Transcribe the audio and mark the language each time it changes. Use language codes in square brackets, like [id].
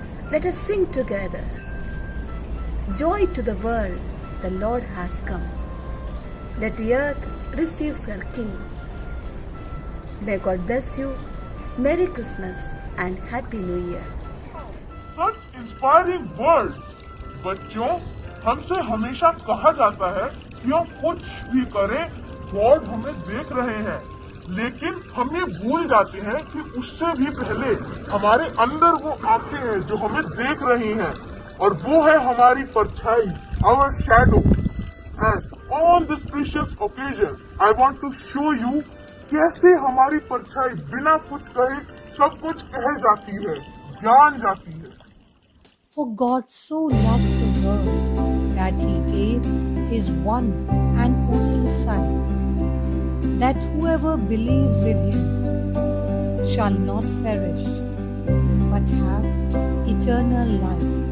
[en] Let us sing together. Joy to the world, the Lord has come. Let the earth receive her King. May God bless you. Merry Christmas and Happy New Year. Such inspiring words. [hi] बच्चों, हमसे हमेशा कहा जाता है कि हम कुछ भी करें, गॉड हमें देख रहे हैं, लेकिन हम ये भूल जाते हैं कि उससे भी पहले हमारे अंदर वो आंखें हैं जो हमें देख रही हैं, और वो है हमारी परछाई, [en] our shadow. And on this precious occasion, I want to show you [hi] कैसे हमारी परछाई बिना कुछ कहे सब कुछ कह जाती है, जान जाती है. [en] For God so loved the world that he gave his one and only Son, that whoever believes in him shall not perish, but have eternal life.